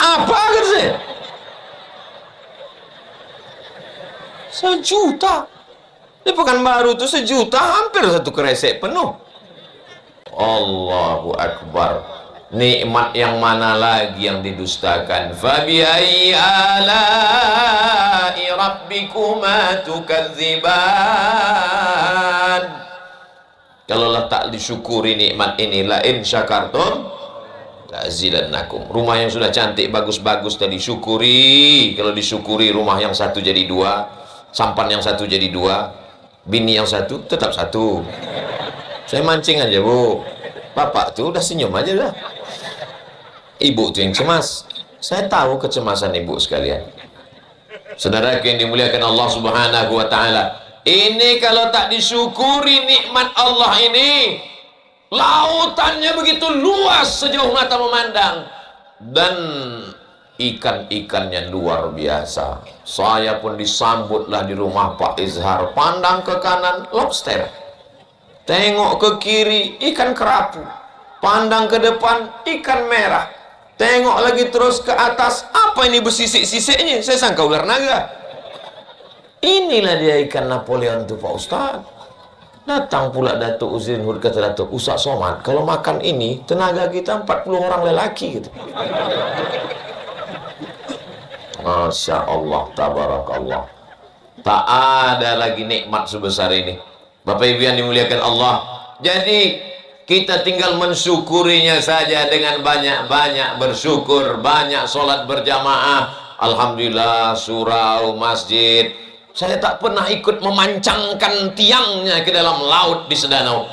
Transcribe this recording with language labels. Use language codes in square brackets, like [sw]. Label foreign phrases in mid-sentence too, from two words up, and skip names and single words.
[ms] Apa kata saya? 1 juta. Di Pekanbaru itu 1 juta, hampir 1 kresek penuh. [ar] الله أكبر. [ms] Nikmat yang mana lagi yang didustakan? [ar] فبأي آلاء ربكما تكذبان. [ms] Kalaulah tak disyukuri nikmat ini, [ar] لئن شكرتم لأزيدنكم. [ms] Rumah yang sudah cantik bagus-bagus tadi syukuri. Kalau disyukuri, rumah yang satu jadi 2, sampan yang satu jadi 2, bini yang satu tetap 1. Saya mancing aja Bu, bapak tuh udah senyum aja dah. Ibu tuh yang cemas. Saya tahu kecemasan ibu sekalian. Saudara yang dimuliakan Allah [ar] Subhanahu wa Ta'ala, [ms] ini kalau tak disyukuri nikmat Allah ini, lautannya begitu luas sejauh mata memandang, dan ikan-ikannya luar biasa. Saya pun disambutlah di rumah Pak Izhar. Pandang ke kanan, lobster. Tengok ke kiri, ikan kerapu. Pandang ke depan, ikan merah. Tengok lagi terus ke atas, apa ini bersisik-sisiknya? Saya sangka ular naga. Inilah dia ikan Napoleon itu Pak Ustaz. Datang pula Datuk Usrin Hud, kata Datuk, Ustaz Somad, kalau makan ini tenaga kita 40 orang lelaki gitu. [ar] ما شاء الله، تبارك الله. [ms] Tak ada lagi nikmat sebesar ini. Bapak Ibu yang dimuliakan Allah. Jadi Kita tinggal mensyukurinya saja dengan banyak-banyak bersyukur, banyak sholat berjamaah. Alhamdulillah, surau, masjid. Saya tak pernah ikut memancangkan tiangnya ke dalam laut di Sedanau.